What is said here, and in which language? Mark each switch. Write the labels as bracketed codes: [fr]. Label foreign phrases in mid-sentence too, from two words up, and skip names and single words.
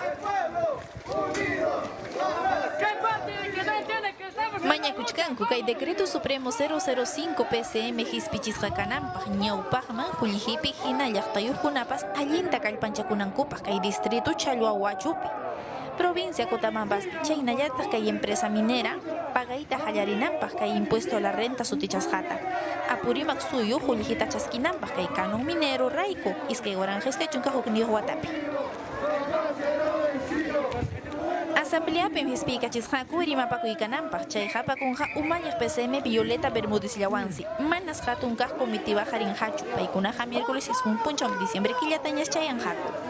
[qu] Mañakuchkanku kay [es] decreto supremo 005 PCM [qu] hispichisqa kananpaq ñawpaqman qullihipi hina llaqtayuqkunapas allinta kallpanchakunankupaq kay distrito Chalhuawachupi. Provincia Cotabambas, chaynallataq kay [es] empresa minera [qu] pagayta hallarinanpaq kay [es] impuesto a la renta [qu] sutichasqata. Apurimac suyu qullihita chaskinanpaq kay [es] canon minero [qu] rayku iskay waranqisqa chunka hukniyuq watapi. Asambleapi hisp'ikachisqaku rimapakuykananpaq chay hapakunqa umalliq PCM Violeta Bermúdez llawansi manas hatun kaq comitiva harinhachu paykunaqa [es] miércoles 1 diciembre [qu] killatañas chayanhaku.